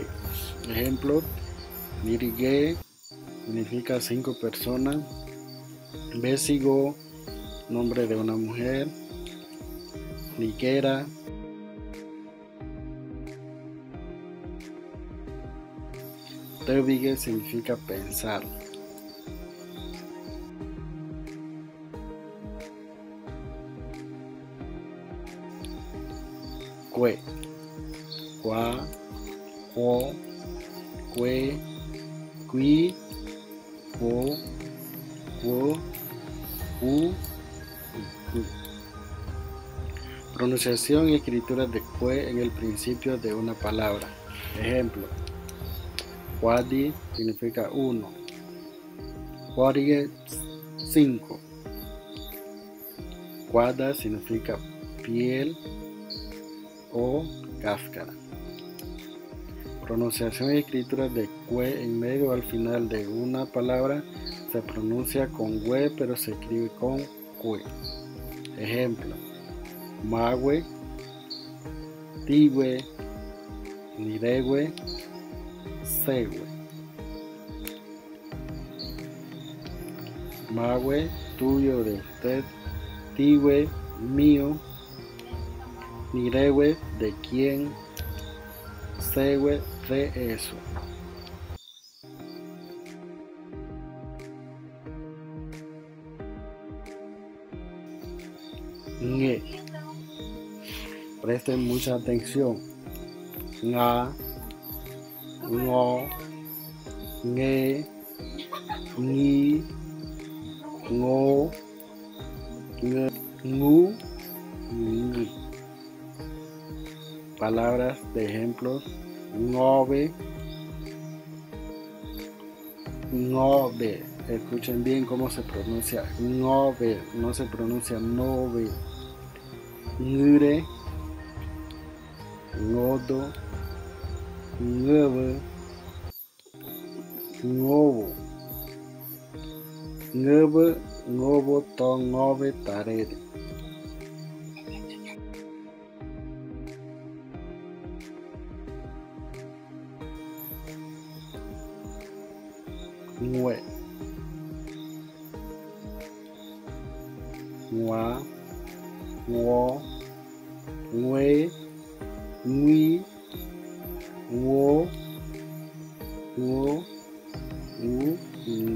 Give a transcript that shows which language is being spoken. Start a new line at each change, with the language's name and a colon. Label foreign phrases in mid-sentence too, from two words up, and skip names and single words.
Spanish: Ejemplo: nirige significa 5 personas. Besigo, nombre de una mujer.
Ngäbere: Nigera.
Spanish: Tebige significa pensar.
Ngäbere: Cue, cua, cuo, cue, cui, cuo, cuo, cu, cu.
Spanish: Pronunciación y escritura de cue en el principio de una palabra. Ejemplo: cuadi significa 1. Cuadie, 5. Cuada significa piel o cáscara. Pronunciación y escritura de cue en medio o al final de una palabra. Se pronuncia con we, pero se escribe con cue. Ejemplo:
Ngäbere: magüe, tigüe, niregüe, següe.
Spanish: Magüe, tuyo, de usted. Tigüe, mío. Niregüe, de quién. Següe, de eso. Ñe. Presten mucha atención.
Ngäbere: Nga, ngo, ñe, ñi, ngo, ñe, ngu, ñi.
Spanish: Palabras de ejemplos:
Ngäbere: ngobe, ngobe.
Spanish: Escuchen bien cómo se pronuncia ngobe, no se pronuncia nobe.
Ngäbere: Ngure, ngodo, ngebe, ngobo. Ngebe, ngobo, to, ngobe, tarede. Ngüe, ngua, nguo, ngüe, ngui, nguo, nguo, ngu, ngu.